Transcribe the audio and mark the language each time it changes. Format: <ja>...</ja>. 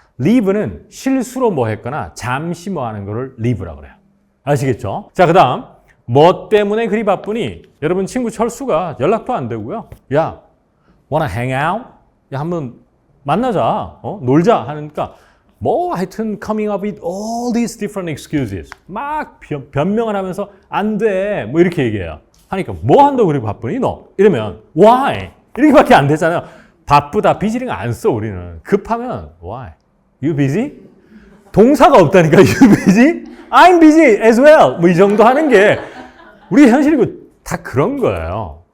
<ko>leave는 실수로 뭐 했거나 잠시 뭐 하는 거를 leave라고 그래요. 아시겠죠? 자, 그 다음 뭐 때문에 그리 바쁘니? 여러분 친구 철수가 연락도 안 되고요. 야,</ko> <en>wanna hang out?</en> <ko>야, 한번 만나자. 놀자 하니까 뭐 하여튼</ko> <en>coming up with all these different excuses.</en> <ko>막 변명을 하면서 안 돼. 뭐 이렇게 얘기해요. 하니까 뭐 한다고 그리 바쁘니 너? 이러면 why? 이렇게밖에 안 되잖아요. 바쁘다, 비지링 안 써 우리는. 급하면</ko> <en>why? You busy?</en> <ko>동사가 없다니까.</ko> <en>You busy? I'm busy as well.</en> <ko>뭐 이 정도 하는 게 우리 현실이고 다 그런 거예요.</ko>